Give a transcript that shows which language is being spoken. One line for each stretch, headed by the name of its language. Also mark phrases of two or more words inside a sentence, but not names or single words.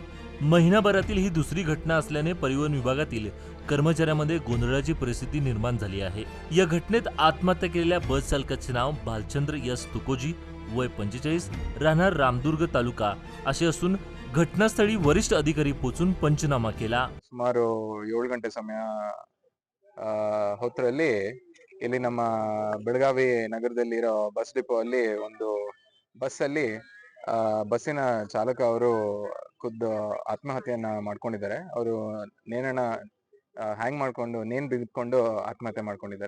Marathi: महिनाभरातील ही दुसरी घटना असल्याने परिवहन विभागातील कर्मचाऱ्यांमध्ये गोंधळाची परिस्थिती निर्माण झाली आहे. या घटनेत आत्महत्या केलेल्या बस चालकाचे नाव भालचंद्र एस तुकोजी, वय 45, राहणार रामदुर्ग तालुका असे असून घटनास्थळी वरिष्ठ अधिकारी पोहोचून पंचनामा केला.
Kannada: ಸುಮಾರು 7 ಗಂಟೆ ಸಮಯ ಹೊತ್ತರಲ್ಲಿ ಇಲ್ಲಿ ನಮ್ಮ ಬೆಳಗಾವಿ ನಗರದಲ್ಲಿರೋ ಬಸ್ ಡಿಪೋ ಅಲ್ಲಿ ಒಂದು ಬಸ್ಸಲ್ಲಿ ಬಸ್ಸಿನ ಚಾಲಕ ಅವರು ಖುದ್ದು ಆತ್ಮಹತ್ಯೆಯನ್ನ ಮಾಡ್ಕೊಂಡಿದ್ದಾರೆ. ಅವರು ನೇಣನ್ನ ಹ್ಯಾಂಗ್ ಮಾಡ್ಕೊಂಡು ನೇಣ್ ಬಿಗಿದ್ಕೊಂಡು ಆತ್ಮಹತ್ಯೆ ಮಾಡ್ಕೊಂಡಿದ್ದಾರೆ.